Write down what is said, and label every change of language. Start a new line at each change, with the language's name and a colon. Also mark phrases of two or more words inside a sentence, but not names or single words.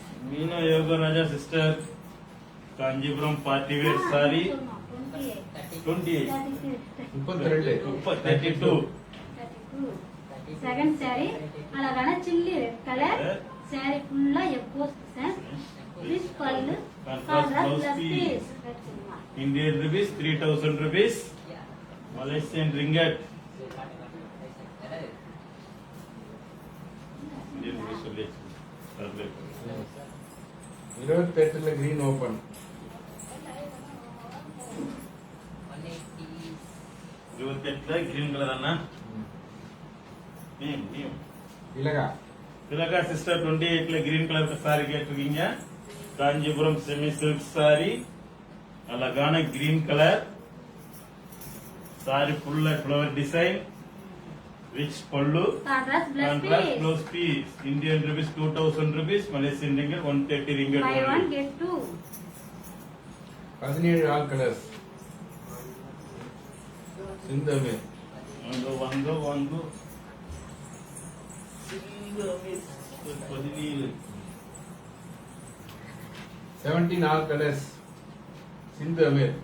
English: Meena Yogaraja sister Kanchipuram party wear saree 28 32 second saree அழகான chilli red colour saree fulla emboss design rich பல்லு contrast blouse piece Indian rupees 3000 rupees. Malaysian ringgit. Indian rupees
Tamil: சொல்லி calculate பண்ணு.
English: 28ல green open 28ல green colour அண்ணா.
Tamil: நீ திலகா திலகா சிஸ்டர் 28ல
English: green colour saree
Tamil: கேட்டிருக்கீங்க.
English: காஞ்சிபுரம் semi silk saree அழகான green colour saree full flower design rich பல்லு contrast blouse contrast பீஸ் blouse piece Indian rupees 2000 rupees Malaysian ringgit 130 ringgit buy one only. get two 17 all colours சிந்தமே
Tamil: வாங்க சிந்தமே 17
English: 17 all colours சிந்தமே